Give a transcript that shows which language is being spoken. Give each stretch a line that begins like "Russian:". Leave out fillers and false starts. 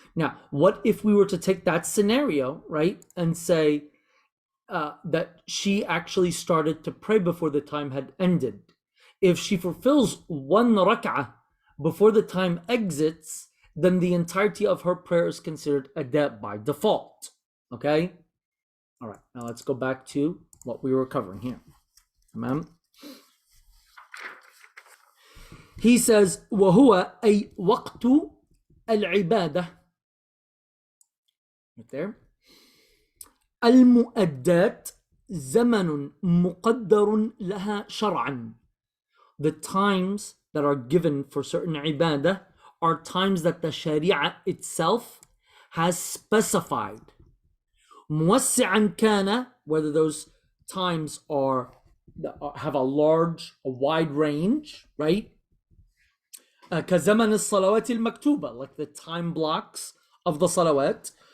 English: Now, what if we were to take that scenario, right, and say that she actually started to pray before the time had ended? If she fulfills one rak'ah before the time exits, then the entirety of her prayer is considered ada by default. Okay? All right, now let's go back to what we were covering here. Tamam. He says,
Arabic: وَهُوَ أي وقت العبادة.
English: Right there.
Arabic: المؤدات زمن مقدر لها شرعا.
English: The times that are given for certain ibadah are times that the sharia itself has specified.
Arabic: موسعا كان,
English: whether those times are have a wide range, right?
Arabic: كزمن الصلوات المكتوبة,
English: like the time blocks of the salawat.